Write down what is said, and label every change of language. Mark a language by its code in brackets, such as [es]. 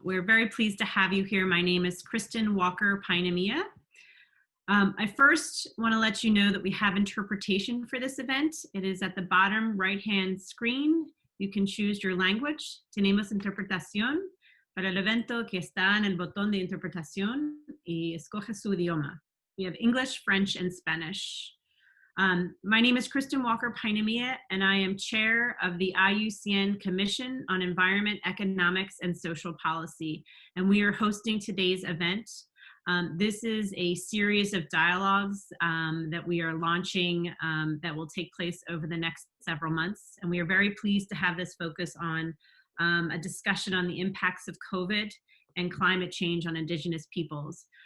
[en] We're very pleased to have you here. My name is Kristen Walker Painamia. I first want to let you know that we have interpretation for this event. It is at the bottom right-hand screen. You can choose your language. [es] Tenemos interpretación para el evento que está en el botón de interpretación y escoge su idioma. [en] We have English, French, and Spanish. My name is Kristen Walker Painamia, and I am chair of the IUCN Commission on Environment, Economics, and Social Policy, and we are hosting today's event. This is a series of dialogues that we are launching that will take place over the next several months, and we are very pleased to have this focus on a discussion on the impacts of COVID and climate change on Indigenous peoples.